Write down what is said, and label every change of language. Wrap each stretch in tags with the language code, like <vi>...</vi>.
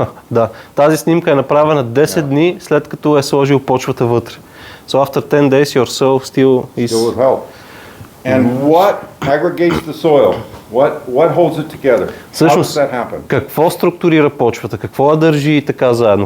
<bg>Да, тази снимка е направена 10 дни след като е сложил почвата вътре.</bg> <en>So after 10 days your soil still is... Still with help. And what aggregates the soil? What holds it together? How does that happen?</en> <bg>Какво структурира почвата? Какво я държи и така заедно?</bg>